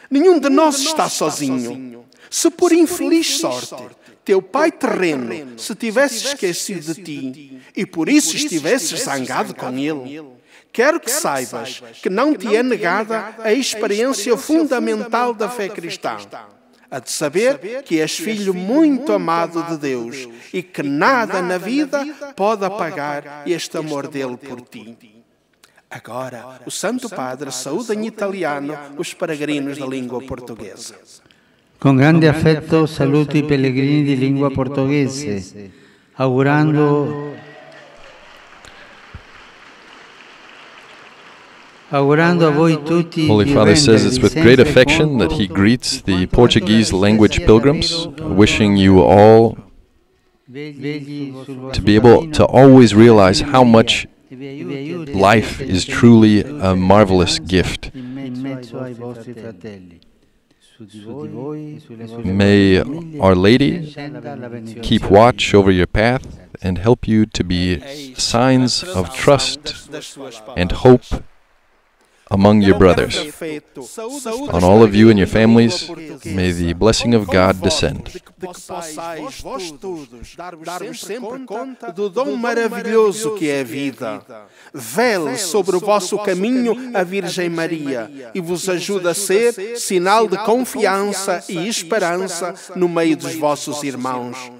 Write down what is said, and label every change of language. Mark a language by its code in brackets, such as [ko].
[pt] Nenhum de nós está sozinho. Se por infeliz sorte teu pai terreno se tivesse esquecido de ti e por isso estivesses zangado com ele, quero que saibas que não te é negada a experiência fundamental da fé cristã, a de saber que és filho muito amado de Deus e que nada na vida pode apagar este amor dele por ti. Agora, o Santo Padre saúda em italiano os peregrinos da língua portuguesa. [it] Con grande affetto saluto i pellegrini di lingua portoghese, augurando a voi tutti. [en] Holy Father says it's with great affection that he greets the Portuguese language pilgrims, wishing you all to be able to always realize how much life is truly a marvelous gift. May Our Lady keep watch over your path and help you to be signs of trust and hope among your brothers. On all of you and your families, may the blessing of God descend. [pt] De que possais vós todos dar-vos sempre conta do dom maravilhoso que é a vida. Vele sobre o vosso caminho a Virgem Maria e vos ajude a ser sinal de confiança e esperança no meio dos vossos irmãos.